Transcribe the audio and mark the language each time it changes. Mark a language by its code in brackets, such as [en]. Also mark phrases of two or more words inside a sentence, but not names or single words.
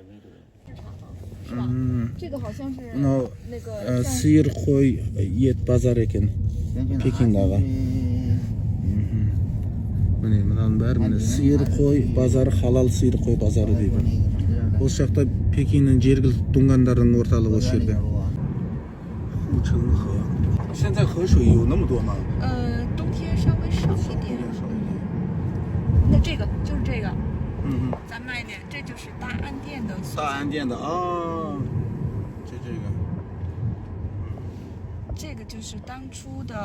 [kk] Мынау сиыр қой ет базар екен Пекиндағы. Міне мынаның бәрі міне сиыр қой базары, халал сиыр қой базары дейді. Осы жақта Пекиннің жергілікті дүңгандардың орталығы осы жерде. [zh] 现在河水有那么多吗？冬天稍微少一点。那这个就是这个，咱慢一点，这就是大安店的。大安店的啊，这个。这个就是当初的。